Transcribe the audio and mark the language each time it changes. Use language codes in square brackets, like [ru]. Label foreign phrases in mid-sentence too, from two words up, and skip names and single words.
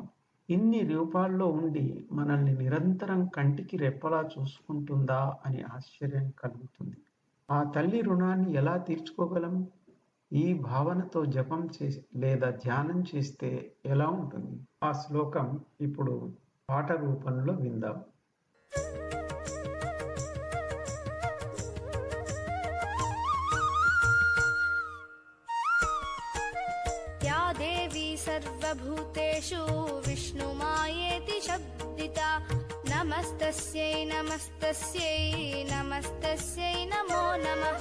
[te] ఇన్ని రూపాల్లో ఉండి మనల్ని నిరంతరం కంటికి రెప్పలా చూసుకుంటుందా అని ఆశ్చర్యం కలుగుతుంది. ఆ తల్లి రుణాన్ని ఎలా తీర్చుకోగలం? ఈ భావనతో జపం చేసి లేదా ధ్యానం చేస్తే ఎలా ఉంటుంది? ఆ శ్లోకం ఇప్పుడు పాట రూపంలో విందాం. [sa] या देवी सर्वभूतेषु विष्णुमायेति शब्दिता नमस्तस्यै नमस्तस्यै नमस्तस्यै नमो नमः.